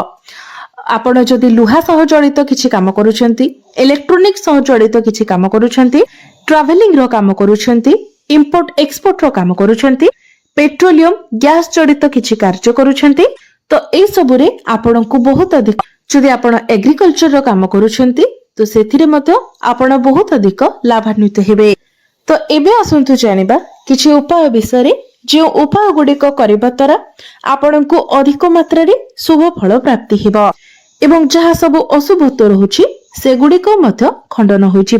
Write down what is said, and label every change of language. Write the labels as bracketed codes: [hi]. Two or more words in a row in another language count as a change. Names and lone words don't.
[or] ଆପଣ ଯଦି ଲୁହା ସହ ଜଡ଼ିତ କିଛି କାମ କରୁଛନ୍ତି ଇଲେକ୍ଟ୍ରୋନିକ୍ସ ସହ ଜଡ଼ିତ କିଛି କାମ କରୁଛନ୍ତି ଟ୍ରାଭେଲିଂ ର କାମ କରୁଛନ୍ତି [en] import export [or] ର କାମ କରୁଛନ୍ତି [en] petroleum gas [or] ଜଡ଼ିତ କିଛି କାର୍ଯ୍ୟ କରୁଛନ୍ତି ତ ଏ ସବୁରେ ଆପଣଙ୍କୁ ବହୁତ ଅଧିକ ଯଦି ଆପଣ ଏଗ୍ରିକଲଚର କାମ କରୁଛନ୍ତି ତ ସେଥିରେ ମଧ୍ୟ ଆପଣ ବହୁତ ଅଧିକ ଲାଭାନ୍ୱିତ ହେବେ। ତ ଏବେ ଆସନ୍ତୁ ଜାଣିବା କିଛି ଉପାୟ ବିଷୟରେ, ଯେଉଁ ଉପାୟ ଗୁଡ଼ିକ କରିବା ଦ୍ୱାରା ଆପଣଙ୍କୁ ଅଧିକ ମାତ୍ରାରେ ଶୁଭ ଫଳ ପ୍ରାପ୍ତି ହେବ ଏବଂ ଯାହା ସବୁ ଅଶୁଭତ୍ୱ ରହୁଛି ସେଗୁଡ଼ିକ ମଧ୍ୟ ଖଣ୍ଡନ ହୋଇଯିବ।